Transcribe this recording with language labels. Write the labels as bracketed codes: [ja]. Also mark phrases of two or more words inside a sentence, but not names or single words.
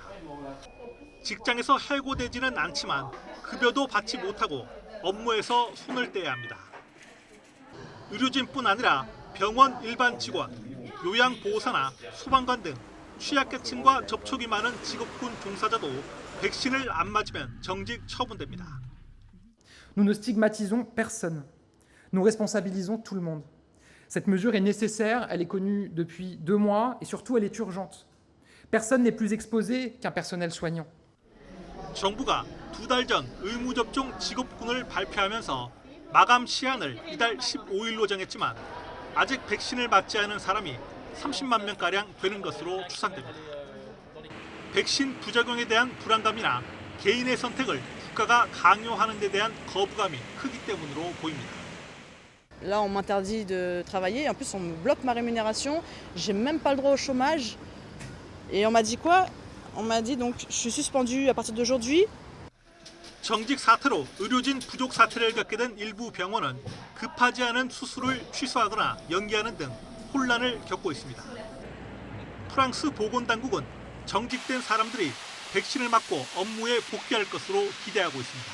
[ko] 직장에서 해고되지는 않지만 급여도 받지 못하고 업무에서 손을 떼야 합니다. 의료진뿐 아니라 병원 일반 직원, 요양보호사나 소방관 등 취약계층과 접촉이 많은 직업군 종사자도 백신을 안 맞으면 정직 처분됩니다. [fr] Nous ne stigmatisons personne. Nous responsabilisons tout le monde. Cette mesure est nécessaire, elle est connue depuis 2 mois et surtout elle est urgente. Personne n'est plus exposé qu'un personnel soignant. [ko] 정부가 2달 전 의무접종 직업군을 발표하면서 마감 시한을 이달 15일로 정했지만 아직 백신을 맞지 않은 사람이 30만 명가량 되는 것으로 추산됩니다. 백신 부작용에 대한 불안감이나 개인의 선택을 국가가 강요하는 데 대한 거부감이 크기 때문으로 보입니다. [fr] Là, on m'interdit de travailler. En plus, on me bloque ma rémunération. J'ai même pas le droit au chômage. Et on m'a dit quoi? On m'a dit donc je suis suspendue à partir d'aujourd'hui. [ko] 정직 사태로 의료진 부족 사태를 겪게 된 일부 병원은 급하지 않은 수술을 취소하거나 연기하는 등 혼란을 겪고 있습니다. 프랑스 보건당국은 정직된 사람들이 백신을 맞고 업무에 복귀할 것으로 기대하고 있습니다.